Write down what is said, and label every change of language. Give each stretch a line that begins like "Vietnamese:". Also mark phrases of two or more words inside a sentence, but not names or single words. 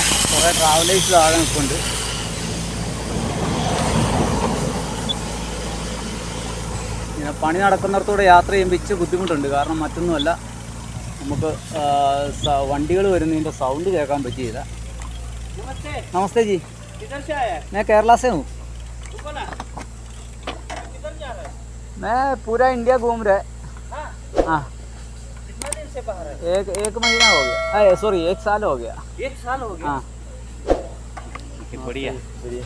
Malayalam: കുറേ ട്രാവലേഴ്സ് താഴെ നിൽപ്പുണ്ട്. ഇങ്ങനെ പണി നടക്കുന്നിടത്തൂടെ യാത്ര ചെയ്യുമ്പോൾ ഇച്ചിരി ബുദ്ധിമുട്ടുണ്ട്. കാരണം മറ്റൊന്നുമല്ല, നമുക്ക് വണ്ടികൾ വരുന്നതിൻ്റെ സൗണ്ട് കേൾക്കാൻ പറ്റിയില്ല.
Hindi: नमस्ते जी, मैं केरला से हूँ। मैं पूरा इंडिया घूम रहा है। हाँ, एक महीना हो गया, सॉरी 1 साल हो गया। 1 साल हो गया? हाँ, बढ़िया बढ़िया।